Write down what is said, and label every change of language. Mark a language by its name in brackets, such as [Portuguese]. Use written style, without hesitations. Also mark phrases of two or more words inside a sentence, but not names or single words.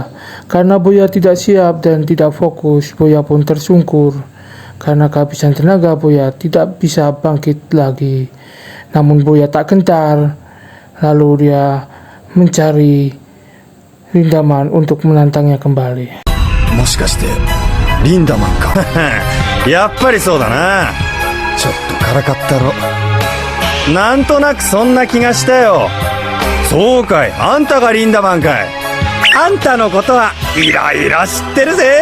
[Indonesian] Karena Boya tidak siap dan tidak fokus, Boya pun tersungkur. Karena kehabisan tenaga, Boya tidak bisa bangkit lagi. Namun Boya tak gentar. Lalu dia mencari Rindaman untuk menantangnya kembali. [Japanese] もしかしてリンダマンか？やっぱりそうだな。ちょっとからかったろ。なんとなくそんな気がしたよ。そうかい、あんたがリンダマンかい。あんたのことはいろいろ知ってるぜ。